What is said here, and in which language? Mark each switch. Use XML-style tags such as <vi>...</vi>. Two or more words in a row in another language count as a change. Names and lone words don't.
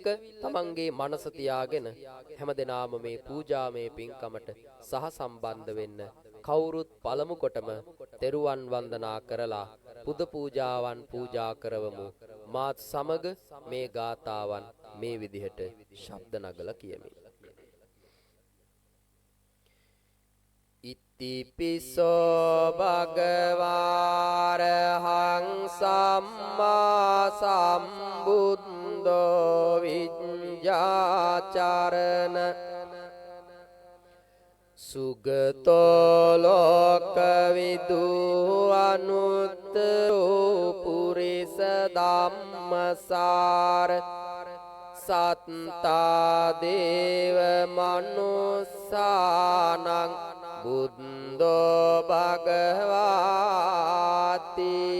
<si>තමන්ගේ මනස තියාගෙන හැමදෙනාම මේ පූජාමය පින්කමට සහ සම්බන්ධ වෙන්න කවුරුත් පළමු කොටම තෙරුවන් වන්දනා කරලා පුද පූජාවන් පූජා කරවමු. මාත් සමග මේ ගාතාවන් මේ විදිහට ශබ්ද නගලා කියමි.</si> <pi>ඉතිපිසෝ භගවාරහං සම්මා සම්බුද්ධෝ විඤ්ඤාචරණ සුගතෝ ලෝකවිදු අනුත්තරෝ පුරිස ධම්මසාර සත්තා දේව මනුස්සානං බුද්ධෝ භගවාති</pi>